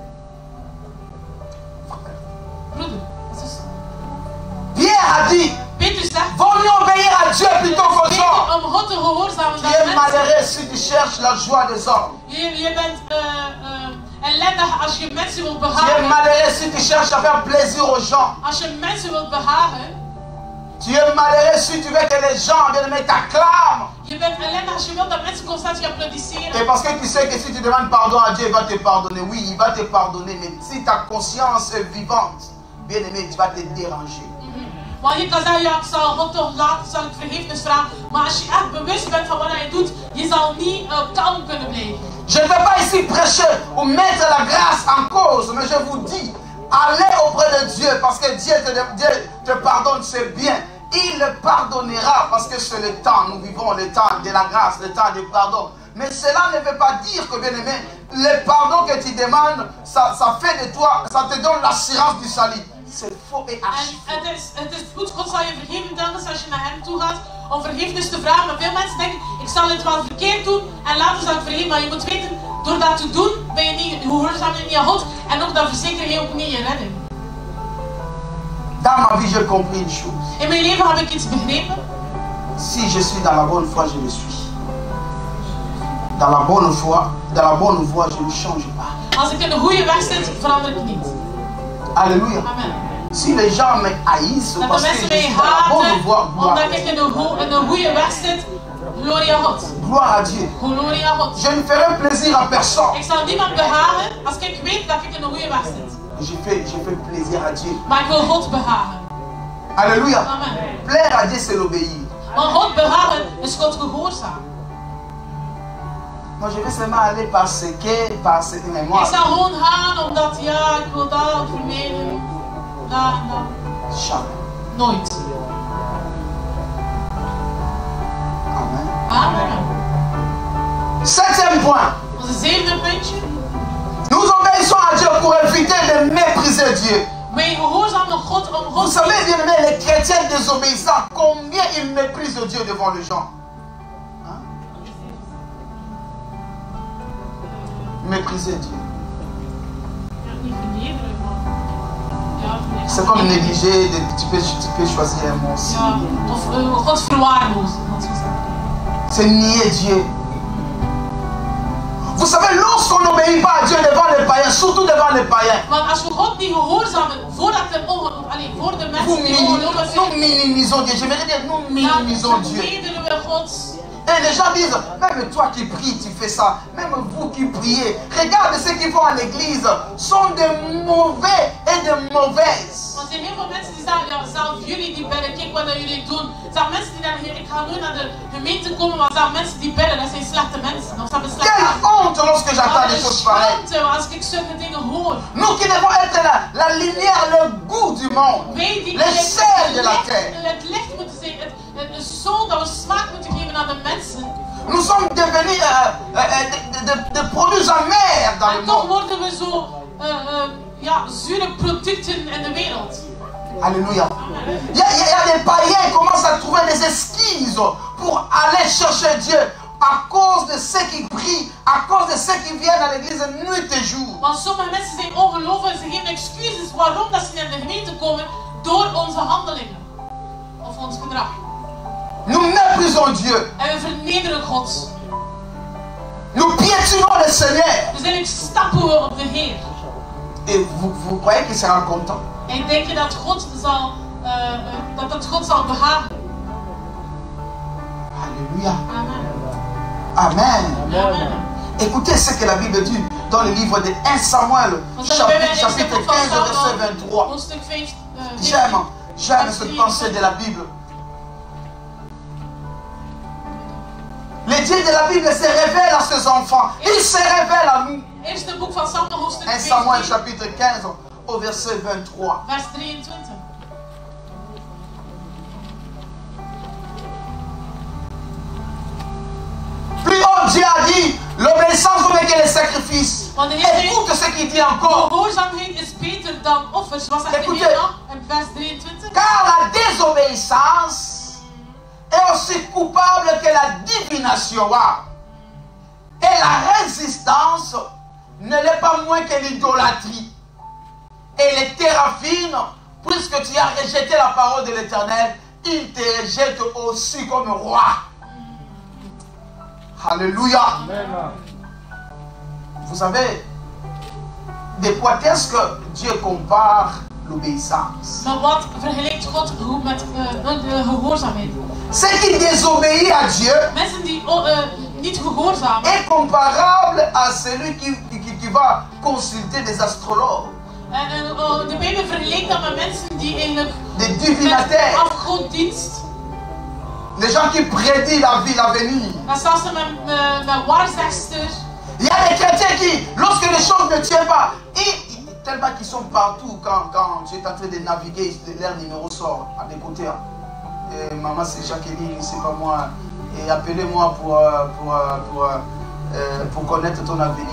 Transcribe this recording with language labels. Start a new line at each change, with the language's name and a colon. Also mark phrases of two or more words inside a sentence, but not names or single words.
Dutch: Broeder, zus.
French: Pierre a dit,
Dutch: Petrus zegt,
French: vaut mieux obéir à Dieu plutôt qu'aux hommes.
Dutch: beter om God te gehoorzamen
French: Tu
Dutch: dan
French: es
Dutch: mensen.
French: malheureux si tu cherches la joie des hommes.
Dutch: Je bent ellendig als je mensen wilt
French: Tu es
Dutch: behagen.
French: malheureux si tu cherches à faire plaisir aux gens.
Dutch: Als je mensen wilt behagen.
French: Tu es malheureux si tu veux que les gens, bien aimés, t'acclament.
Dutch: Je bent ellendig als je wilt dat mensen constant je applaudisseren.
French: Et parce que tu sais que si tu demandes pardon à Dieu, il va te pardonner. Oui, il va te pardonner. Mais si ta conscience est vivante, bien aimé, tu vas te déranger.
Dutch: Want je kan zeggen, ja, ik zal God toch laten, zal ik vergiffenis vragen. Maar als je echt bewust bent van wat je doet, je zal niet kalm kunnen blijven.
French: Je ne vais pas ici prêcher ou mettre la grâce en cause, mais je vous dis, allez auprès de Dieu parce que Dieu te pardonne, c'est bien. Il le pardonnera parce que c'est le temps, nous vivons le temps de la grâce, le temps du pardon. Mais cela ne veut pas dire que, bien aimé, le pardon que tu demandes, ça fait de toi, ça te donne l'assurance du salut. C'est faux et archi.
Dutch: Het is goed, God zal je vergeven telkens als je naar hem toe gaat om vergiffenis te vragen. Maar veel mensen denken, ik zal het wel verkeerd doen en later zal ik vergeven. Maar je moet weten, door dat te doen, ben je niet, gehoorzaam je niet aan God. En ook dat verzeker je ook niet je redding.
French: Dans ma vie, j'ai compris une chose.
Dutch: In mijn leven heb ik iets begrepen.
French: Si je suis dans la bonne foi, je le suis. Dans la bonne voie, je ne change pas.
Dutch: Als ik in de goede weg zit, verander ik niet. Alléluia. Amen.
French: Si les gens me haïssent
Dutch: Dat de
French: parce que
Dutch: mensen
French: je
Dutch: mij
French: suis dans la bonne
Dutch: haten,
French: voie,
Dutch: omdat ik in de goede weg zit, glorie aan God.
French: gloire à Dieu.
Dutch: Glorie aan God.
French: Je ne ferai plaisir à personne.
Dutch: Ik zal niemand behagen als ik weet dat ik in de goede weg zit.
French: Je fais plaisir à Dieu.
Dutch: Maar ik wil God behagen. Alléluia. Amen.
French: Plaire à Dieu, c'est l'obéir.
Dutch: Want God behagen is God gehoorzaam.
French: Moi, je vais seulement aller parce que, mais moi,
Dutch: Ik zal gewoon gaan omdat, ja, ik wil dat vermijden. Dat en dat.
French: jamais.
Dutch: Nooit. Amen. Amen.
French: 7e point.
Dutch: Onze zevende puntje.
French: Nous obéissons à Dieu pour éviter de mépriser Dieu.
Dutch: Wij gehoorzamen God om
French: Vous
Dutch: God.
French: savez bien aimé, les chrétiens désobéissants, combien ils méprisent Dieu devant les gens. Hein? Mépriser Dieu.
Dutch: Ja, niet vernederen, maar. Ja,
French: C'est comme négliger, tu peux choisir un mot aussi.
Dutch: Ja, of God verwaarlozen. Dat is gezegd.
French: C'est nier Dieu. Vous savez, lorsqu'on n'obéit pas à Dieu devant les païens, surtout devant les païens,
Dutch: Want als we God niet gehoorzamen voordat voor de mensen die ongeloven
French: nous
Dutch: zijn,
French: minimisons Dieu. J'aimerais dire, nous
Dutch: dan
French: minimisons Dieu.
Dutch: vernederen we God.
French: Et les gens disent, même toi qui pries, tu fais ça. Même vous qui priez. Regarde ceux qui vont à l'église. Sont de mauvais et de mauvaises.
Dutch: Want er zijn heel veel mensen die zeggen, ja, zelf jullie die bidden, kijk wat jullie doen. Er zijn mensen die zeggen, ik ga nooit naar de gemeente komen, maar er zijn mensen die bidden, dat zijn slechte mensen. Of ze hebben slechte
French: Quelle honte lorsque j'entends des choses pareilles.
Dutch: schaamte als ik zulke dingen hoor.
French: Nous qui devons être la lumière, le goût du monde.
Dutch: Wij die
French: Les sels de la terre.
Dutch: het licht moeten zijn, het zoon dat we smaak moeten geven aan de mensen.
French: Nous sommes devenus des produits amers dans le
Dutch: En toch
French: monde.
Dutch: worden we zo ja, zure producten in de wereld. Alléluia.
French: Il y a des païens qui commencent à trouver des excuses pour aller chercher Dieu à cause de ceux qui prient, à cause de ceux qui viennent à l'église nuit et jour.
Dutch: Want sommige mensen zijn ongelovig en ze geven excuses waarom dat ze naar de gemeente komen door onze handelingen of ons gedrag.
French: Nous méprisons Dieu.
Dutch: En we vernederen God.
French: Nous piétinons le Seigneur.
Dutch: Dus eigenlijk stappen we op de Heer.
French: Et vous croyez qu'il sera content?
Dutch: En denk je dat God zal behagen? Alléluia. Amen. Amen. Amen.
French: Écoutez ce que la Bible dit dans le livre de 1 Samuel, chapitre 15, verset 23.
Dutch: Hoofdstuk 5.
French: J'aime cette pensée de la Bible. Le Dieu de la Bible se révèle à ses enfants. Il se révèle à nous.
Dutch: Eerste boek van Samuel, hoofdstuk 1 Samuel 15,
French: chapitre 15 au verset 23.
Dutch: vers 23.
French: Plus haut, Dieu a dit, l'obéissance vaut mieux que les sacrifices.
Dutch: Want de Heer
French: Écoute
Dutch: zei,
French: ce qu'il dit encore.
Dutch: gehoorzaamheid is beter dan offers. Wat zegt de Heer dan? In vers 23.
French: Car la désobéissance est aussi coupable que la divination. Et la résistance ne l'est pas moins que l'idolâtrie. Et les téraphines, puisque tu as rejeté la parole de l'Éternel, il te rejette aussi comme roi. Alléluia. Vous savez, de quoi est-ce que Dieu compare l'obéissance?
Dutch: Maar wat vergelijkt God met de gehoorzaamheid?
French: Ceux qui désobéissent à Dieu
Dutch: Mensen die niet gehoorzamen,
French: est comparable à celui qui va consulter des astrologues,
Dutch: de Bijbel vergelijkt dat met mensen die eigenlijk
French: des
Dutch: met
French: divinataires,
Dutch: afgodsdienst,
French: les gens qui prédisent la vie, l'avenir.
Dutch: dan staan ze met waarzegsters.
French: Il y a des chrétiens qui, lorsque les choses ne tiennent pas, tellement qu'ils sont partout quand tu es en train de naviguer, leur numéro sort à des côtés. Et maman, c'est Jacqueline, c'est pas moi. Et appelez-moi pour connaître ton avenir.